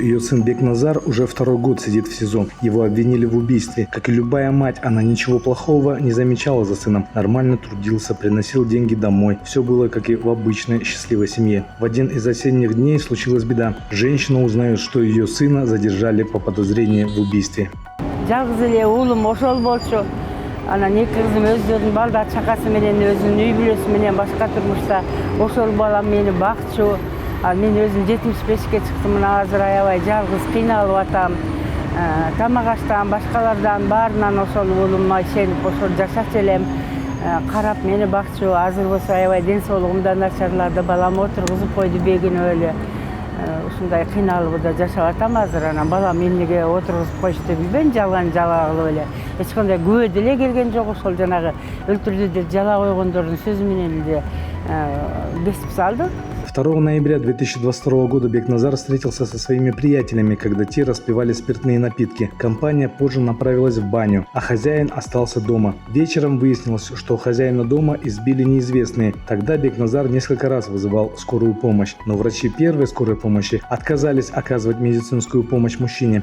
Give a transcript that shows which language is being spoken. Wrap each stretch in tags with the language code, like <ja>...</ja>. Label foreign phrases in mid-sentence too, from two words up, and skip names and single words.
<ru>Ее сын Бекназар уже 2-й год сидит в СИЗО. Его обвинили в убийстве. Как и любая мать, она ничего плохого не замечала за сыном. Нормально трудился, приносил деньги домой. Все было как и в обычной счастливой семье. В один из осенних дней случилась беда. Женщина узнает, что ее сына задержали по подозрению в убийстве.</ru> <ky>Анан эки кызым өздөрүнүн балдар чакасы менен өзүнүн үй бүлөсү менен башка турмушта ошол балам мени бакчу. Мен өзүм 75-ке чыктым, мына азыр аябай жалгыз кыйналып атам. Тамак аштан, башкалардан баарынан ошол уулума ишенип ошол жашачу элем. Карап мени бакчу. Азыр болсо аябай ден соолугум да начарлады. Балам отургузуп койду бегине эле. Ушундай кыйналып да жашап атам азыр. Анан балам эмнеге отургузуп коюшту билбейм, жалган жала кылып эле. Эч кандай күбө деле келген жок, ошол жанагы өлтүрдү деп жала койгондордун сөзү менен эле бесип салды.</ky> <ru>2 ноября 2022 года Бекназар встретился со своими приятелями, когда те распивали спиртные напитки. Компания позже направилась в баню, а хозяин остался дома. Вечером выяснилось, что хозяина дома избили неизвестные. Тогда Бекназар несколько раз вызывал скорую помощь, но врачи первой скорой помощи отказались оказывать медицинскую помощь мужчине.</ru>